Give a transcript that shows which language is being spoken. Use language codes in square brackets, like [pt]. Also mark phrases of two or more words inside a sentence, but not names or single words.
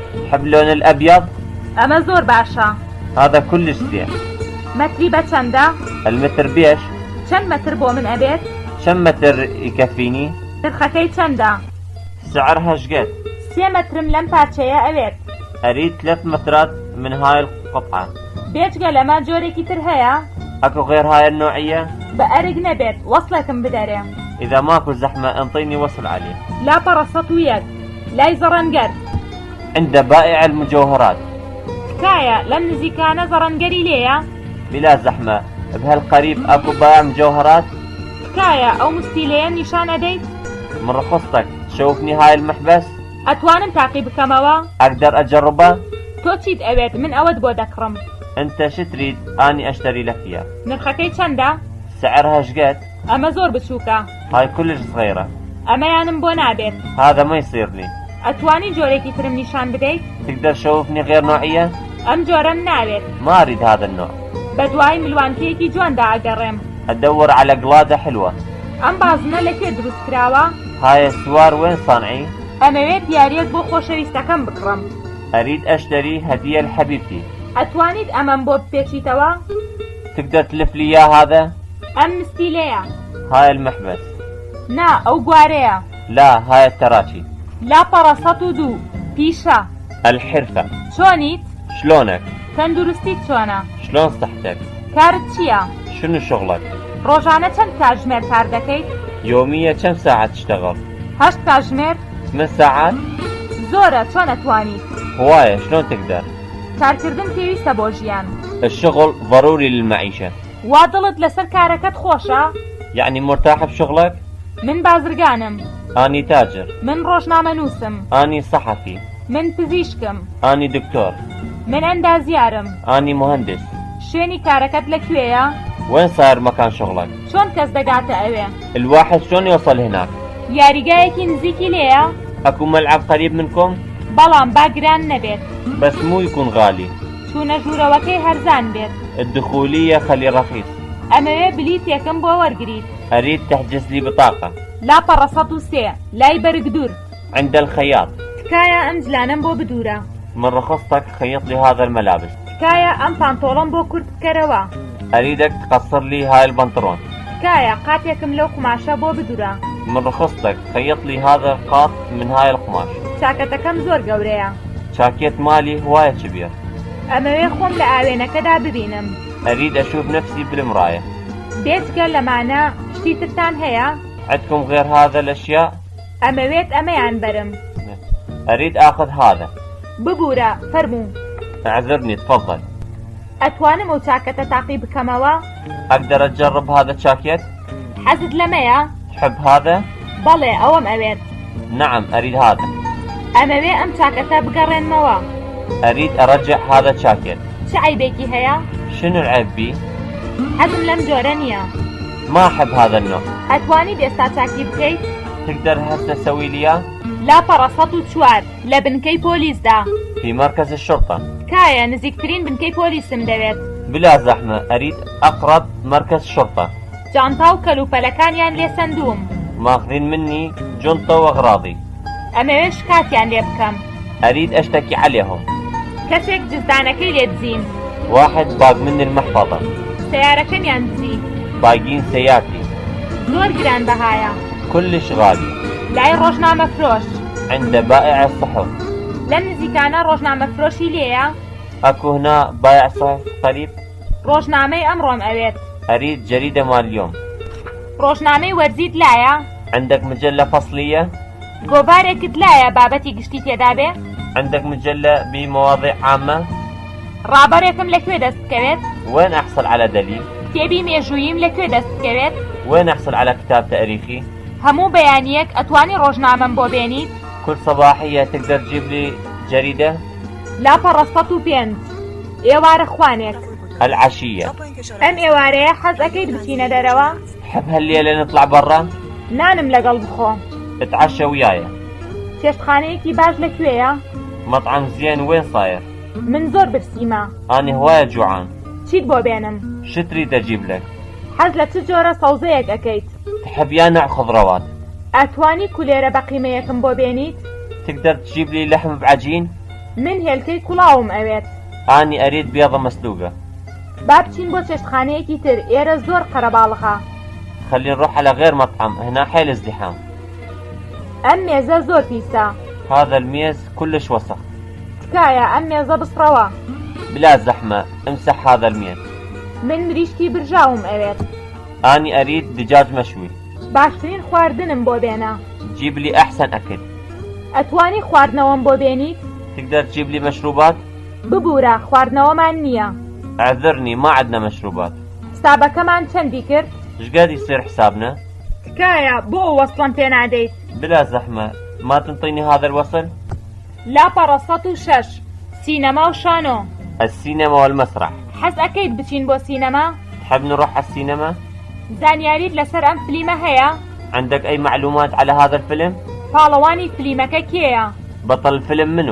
[ar] حب لون الأبيض؟ [ckb] ئەمە زۆر باشە. [ar] هذا كلش زين. [ckb] مەتری بە چەندە؟ [ar] المتر بيش؟ [ckb] چەند مەتر بۆ من ئەبێت؟ [ar] كم متر يكفيني؟ [ckb] نرخەکەی چەندە؟ [ar] سعرها شقد؟ [ckb] 3 مەترم لەم پارچەیە ئەوێت. [ar] أريد 3 مترات من هاي القطعة. [ckb] بێجگە لەمە جۆرێکی تر هەیە؟ [ar] أكو غير هاي النوعية؟ [ckb] بەئەرگ نەبێت وەصلێکم بدەرێ. [ar] إذا ماكو زحمة انطيني وصل عليه. [ckb] لاپەڕە 101 لای زەڕەنگەر. [ar] عند بائع المجوهرات. [ckb] تکایە لەم نزیکانە زەڕەنگەری لێیە؟ [ar] بلا زحمة. بهالقريب أكو بائع مجوهرات؟ [ckb] تکایە ئەو مستیلەیە نیشان ئەدەیت؟ [ar] من رخصتك تشوفني هاي المحبس؟ [ckb] ئەتوانم تاقی بکەمەوە؟ [ar] أقدر أجربه؟ [ckb] تۆ چیت ئەوێت من ئەوەت بۆ دەکڕم. [ar] أنت شو تريد؟ أني أشتري لك إياه. [ckb] نرخەکەی چەندە؟ [ar] سعرها شقد؟ [ckb] ئەمە زۆر بچووکە. [ar] هاي كلش صغيرة. [ckb] ئەمەیانم بۆ نابێت. [ar] هذا ما يصير لي. [ckb] ئەتوانی جۆرێکی ترم نیشان بدەیت؟ [ar] تقدر تشوفني غير نوعية؟ [ckb] ئەم جۆرەم ناوێت. [ar] ما أريد هذا النوع. [ckb] بە دوای ملوانکەیەکی جواندا ئەگەڕێم. [ar] أدور على قلادة حلوة. [ckb] ئەم بازنە لەکوێ دروست کراوە؟ [ar] هاي السوار وين صانعي؟ [ckb] ئەمەوێت دیارێک بۆ خۆشەویستەکەم بکڕم. [ar] أريد أشتري هدية لحبيبتي. [ckb] ئەتوانیت ئەمەم بۆ بپێچیتەوە؟ [ar] تقدر تلف لي إياه هذا؟ [ckb] ئەم مستیلەیە. [ar] هاي المحبس. [ckb] نا ئەو گوارەیە. [ar] لا هاي التراشي. [ckb] لاپەڕە 102 پیشە. [ar] الحرفة. [ckb] چۆنیت؟ [ar] شلونك؟ [ckb] تەندروستیت چۆنە؟ [ar] شلون صحتك؟ [ckb] کارت چییە؟ [ar] شنو شغلك؟ [ckb] ڕۆژانە چەند کاتژمێر کار دەکەیت؟ [ar] يومية كم ساعة تشتغل؟ [ckb] 8 کاتژمێر؟ [ar] 8 ساعات؟ [ckb] زۆرە چۆن ئەتوانیت؟ [ar] هواية شلون تقدر؟ [ckb] کارکردن پێویستە بۆ ژیان. [ar] الشغل ضروري للمعيشة. [ckb] وا دڵت لەسەر کارەکەت خۆشە؟ [ar] يعني مرتاح بشغلك؟ [ckb] من بازرگانم. [ar] أني تاجر. [ckb] من ڕۆژنامە نووسم. [ar] أني صحفي. [ckb] من پزیشکم. [ar] أني دكتور. [ckb] من ئەندازیارم. [ar] أني مهندس. [ckb] شوێنی کارەکەت لەکوێیە؟ [ar] وين صاير مكان شغلك؟ [ckb] چۆن کەس دەگاتە ئەوێ؟ [ar] الواحد شلون يوصل هناك؟ [ckb] یاریگایەکی نزیکی لێیە؟ [ar] أكو ملعب قريب منكم؟ [ckb] بەڵام باگران نەبێت. [ar] بس مو يكون غالي. [ckb] چوونە ژوورەوەکەی هەرزان بێت. [ar] الدخولية خلي رخيص. [ckb] ئەمەوێ بلیتێکم بۆ وەرگریت. [ar] أريد تحجز لي بطاقة. [ckb] لاپەڕە 103 لای بەرگدور. [ar] عند الخياط. [ckb] تکایە ئەم جلانم بۆ بدورە. [ar] من رخصتك خيط لي هذا الملابس. [ckb] تکایە ئەم پانتۆڵم بۆ کورت بکەرەوە. [ar] أريدك تقصر لي هاي البنطلون. [ckb] تکایە قاتێکم لەو قماشە بۆ بدورە. [ar] من رخصتك خيط لي هذا القاط من هاي القماش. [ckb] چاکەتەکەم زۆر گەورەیە. [ar] شاكيت مالي هواية كبير. [ckb] ئەمەوێ خۆم لە ئاوێنەکەدا ببینم. [ar] أريد أشوف نفسي بالمراية. [ckb] بێجگە لەمانە شتی ترتان هەیە؟ [ar] عندكم غير هذا الأشياء؟ [ckb] ئەمەوێت ئەمەیان بەرم. [ar] أريد آخذ هذا. [ckb] ببورە فەرموو. [ar] اعذرني تفضل. [ckb] ئەتوانم ئەو چاکەتە تاقی بکەمەوە؟ [ar] أقدر أجرب هذا الجاكيت؟ [ckb] حەزت لەمەیە؟ [ar] تحب هذا؟ [ckb] بەڵێ ئەوەم ئەوێت. [ar] نعم أريد هذا. [ckb] ئەمەوێ ئەم چاکەتە بگەڕێنمەوە. [ar] أريد أرجع هذا الجاكيت. [ckb] چ عیبێکی هەیە؟ [ar] شنو العيب بي؟ [ckb] حەزم لەم جۆرە نییە. [ar] ما أحب هذا النوع. [ckb] ئەتوانیت ئێستا چاکی بکەیت؟ [ar] تقدر هسه تسوي لي إياه؟ [ckb] لاپەڕە 104 لە بنکەی پۆلیسدا. [ar] في مركز الشرطة. [ckb] کایە نزیکترین بنکەی پۆلیسم دەوێت. [ar] بلا زحمة، أريد أقرب مركز شرطة. [ckb] جانتا و کەلوپەلەکانیان لێ سەندوم. [ar] ماخذين مني جنطة وأغراضي. [ckb] ئەمەوێ شکاتیان لێ بکەم. [ar] أريد أشتكي عليهم. [ckb] کەسێک جزدانەکەی لێ دزین. [ar] واحد باق مني المحفظة. [ckb] سیارەکەمیان دزی. [ar] باقين سيارتي. [ckb] زۆر گران بەهایە. [ar] كلش غالي. [ckb] لای ڕۆژنامە فرۆش. [ar] عند بائع الصحف. [ckb] لەم نزیکانە ڕۆژنامە فرۆشی لێیە؟ [ar] أكو هنا بائع صحف قريب؟ [ckb] ڕۆژنامەی ئەمڕۆم ئەوێت. [ar] أريد جريدة مال اليوم. [ckb] ڕۆژنامەی وەرزیت لایە؟ [ar] عندك مجلة فصلية؟ [ckb] گۆڤارێکت لایە بابەتی گشتی تێدا بێ؟ [ar] عندك مجلة بمواضيع عامة؟ [ckb] ڕابەرێکم لەکوێ دەست بکەوێت؟ [ar] وين أحصل على دليل؟ [ckb] کتێبی مێژووییم لەکوێ دەست بکەوێت؟ [ar] وين أحصل على كتاب تاريخي؟ [ckb] هەموو بەیانیەک ئەتوانی ڕۆژنامەم بۆ بێنیت؟ [ar] كل صباحية تقدر تجيب لي جريدة؟ [ckb] لاپەڕە 105 ئێوارە خوانێک. [ar] العشية. [ckb] ئەم ئێوارەیە حەز ئەەکەیت بچینە دەرەوە؟ [ar] حب هالليلة نطلع برا؟ [ckb] نانم لەگەڵ بخۆ. [ar] اتعشى ويايا. [ckb] چێشتخانەیەکی باش لەکوێیە؟ [ar] مطعم زين وين صاير؟ [ckb] من زۆر برسیمە. [ar] أنا هواية جوعان. [ckb] چیت بۆ بێنم؟ [ar] شو تريد أجيب لك؟ [ckb] حەز لە چ جۆرە سەوزەیەک ئەەکەیت؟ [ar] تحب يا نوع خضروات؟ [ckb] ئەتوانی کولێرە بە قیمەیەکم بۆ بێنیت؟ [ar] تقدر تجيب لي لحم بعجين؟ [ckb] من هێلکەی کوڵاوم ئەوێت. [ar] أنا أريد بيضة مسلوقة. [ckb] با بچین بۆ چێشتخانەیەکی تر، ئێرە زۆر قەرەباڵغا. [ar] خلينا نروح على غير مطعم، هنا حيل ازدحام. [ckb] ئەم مێزە زۆر پیسە. [ar] هذا الميز كلش وسخ. [ckb] تکایە ئەم مێزە بسڕەوە. [ar] بلا زحمة، امسح هذا الميز. [ckb] من مریشکی برژاوم ئەوێت. [ar] أنا أريد دجاج مشوي. [ckb] باشترین خواردنم بۆ بێنە. [ar] جيب لي أحسن أكل. [ckb] ئەتوانی خواردنەوەم بۆ بێنیت؟ [ar] تقدر تجيب لي مشروبات؟ [ckb] ببوورە خواردنەوەمان نییە. [ar] اعذرني ما عندنا مشروبات. [ckb] حسابەکەمان چەندی کرد؟ [ar] ايش قاعد يصير حسابنا؟ [ckb] تکایە بۆ وەسڵم پێ نادەیت؟ [ar] بلا زحمة، ما تنطيني هذا الوصل؟ [ckb] لاپەڕە 106 سینەما و شانۆ. [ar] السينما والمسرح. [ckb] حەز ئەەکەیت بچین بۆ سینەما؟ [ar] تحب نروح على السينما؟ [ckb] زانیاریت لەسەر ئەم فلیمە هەیە؟ [ar] عندك أي معلومات على هذا الفيلم؟ [ckb] پاڵەوانی فلیمەکە کێیە؟ [ar] بطل الفيلم منو؟